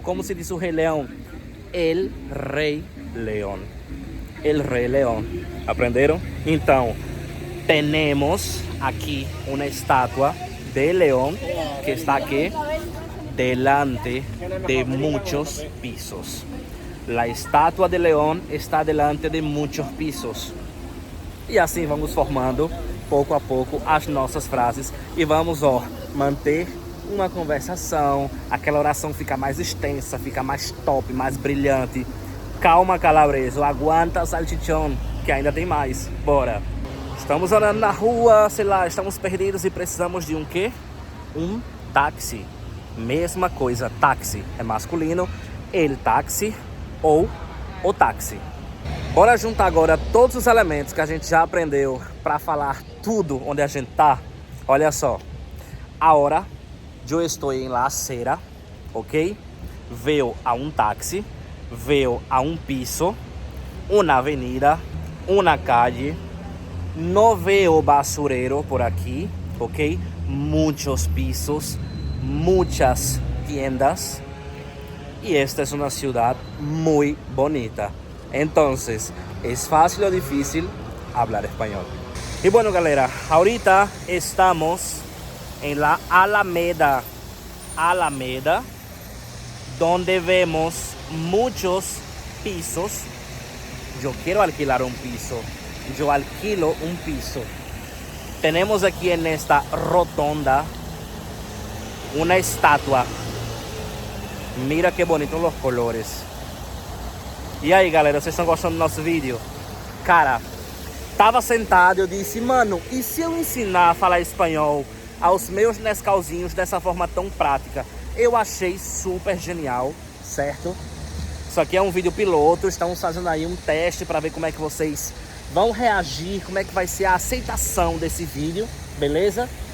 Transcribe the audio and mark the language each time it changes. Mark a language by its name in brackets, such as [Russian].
[Portuguese] Como se diz o Rei Leão? El Rei Leão. El Rei Leão. Aprenderam? Então, temos aqui uma estátua de leão que está aqui [Spanish] delante de muchos pisos. La estátua de leão está delante de muchos pisos. [Portuguese] E assim vamos formando pouco a pouco as nossas frases e vamos, ó, manter uma conversação, aquela oração fica mais extensa, fica mais top, mais brilhante. Calma, calabreso, aguanta, salchichão, que ainda tem mais. Bora! Estamos andando na rua, sei lá, estamos perdidos e precisamos de um quê? Um táxi. Mesma coisa, táxi é masculino, el táxi ou o táxi. Bora juntar agora todos os elementos que a gente já aprendeu para falar tudo onde a gente tá. Olha só. Agora eu estou em [Spanish] la acera, [Portuguese] ok? [Spanish] Veo a um táxi, veo a um piso, uma avenida, uma calle. No veo basurero por aqui, ok? Muchos pisos, muchas tiendas. Y esta es una ciudad muy bonita. Entonces, ¿es fácil o difícil hablar español? Y bueno, galera, ahorita estamos en la Alameda. Alameda, donde vemos muchos pisos. Yo quiero alquilar un piso. Yo alquilo un piso. Tenemos aquí en esta rotonda una estatua. Mira que bonitos los colores. [Portuguese] E aí, galera, vocês estão gostando do nosso vídeo? Cara, tava sentado e eu disse, mano, e se eu ensinar a falar espanhol aos meus Nescauzinhos dessa forma tão prática? Eu achei super genial, certo? Isso aqui é um vídeo piloto, estamos fazendo aí um teste para ver como é que vocês vão reagir, como é que vai ser a aceitação desse vídeo, beleza?